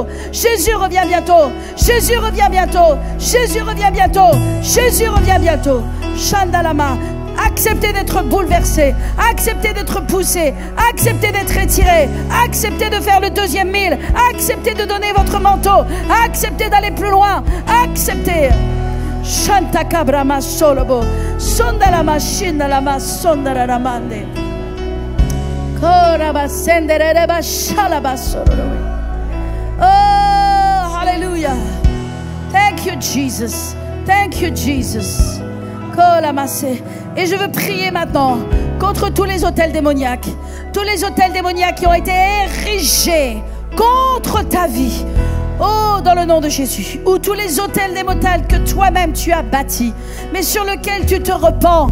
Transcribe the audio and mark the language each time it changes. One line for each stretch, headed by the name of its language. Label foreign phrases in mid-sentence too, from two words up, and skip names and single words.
French: Jésus revient bientôt. Jésus revient bientôt. Jésus revient bientôt. Jésus revient bientôt. Shandalama. Acceptez d'être bouleversé. Acceptez d'être poussé. Acceptez d'être étiré. Acceptez de faire le deuxième mille. Acceptez de donner votre manteau. Acceptez d'aller plus loin. Acceptez. Shanta kabrama solobo. Sondalama shindalama sondararamande. Oh, hallelujah.
English: Thank you, Jesus. Thank you, Jesus.
French: Et je veux prier maintenant contre tous les autels démoniaques. Tous les autels démoniaques qui ont été érigés contre ta vie. Oh, dans le nom de Jésus. Ou tous les autels démoniaques que toi-même tu as bâtis, mais sur lesquels tu te repens.